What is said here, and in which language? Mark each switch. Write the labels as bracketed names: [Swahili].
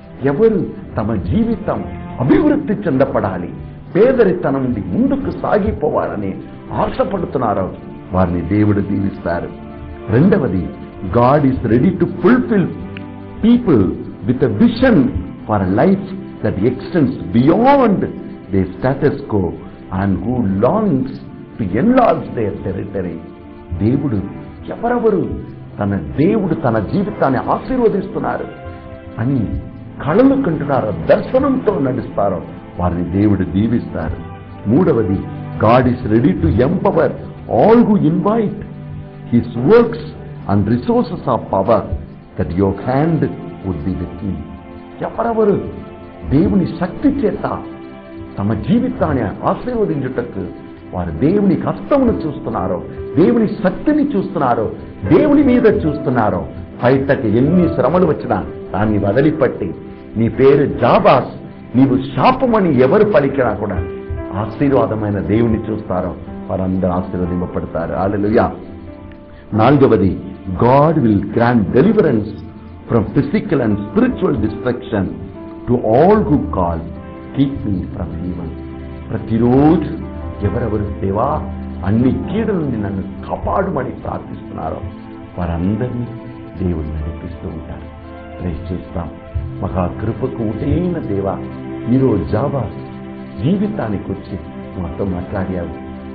[Telugu] ఎవరు తమ జీవితం అభివృద్ధి చెందపడాలి, పేదరితనం నుండి ముందుకు సాగిపోవాలని ఆశపడుతున్నారో వారిని దేవుడు దీవిస్తారు. [English] రెండవది, God is ready to fulfil people with a vision for a life that extends beyond their status quo and who longs to enlarge their territory. [Telugu] దేవుడు ఎవరెవరు దేవుడు తన జీవితాన్ని ఆశీర్వదిస్తున్నారు అని కళలు కంటున్నారో, దర్శనంతో నడుస్తారో వారిని దేవుడు దీవిస్తారు. [English] మూడవది, God is ready to empower all who invite His works and resources of power, that your hand would be with me. [Telugu] ఎవరెవరు దేవుని శక్తి చేత తమ జీవితాన్ని ఆశీర్వదించుటకు వారు దేవుని హస్తమును చూస్తున్నారో, దేవుని శక్తిని చూస్తున్నారో, దేవుని మీద చూస్తున్నారో, బయటకు ఎన్ని శ్రమలు వచ్చినా దాన్ని వదిలిపట్టి నీ పేరు జాబాస్, నీవు శాపమని ఎవరు పలికినా కూడా ఆశీర్వాదమైన దేవుని చూస్తారో వారందరూ ఆశీర్వదింపబడతారు. హల్లెలూయా. [English] నాలుగవది, God will grant deliverance from physical and spiritual destruction to all who call, keep me from evil. [Telugu] ప్రతిరోజు ఎవరెవరు దేవా అన్ని కీడుల నుండి నన్ను కాపాడుమని ప్రార్థిస్తున్నారో వారందరినీ దేవుడు నడిపిస్తూ ఉంటారు. ప్రేస్ చేస్తాం. మహా కృపకు ఊటైన దేవా, ఈరోజు జాబాస్ జీవితానికి వచ్చి మాతో మాట్లాడావు.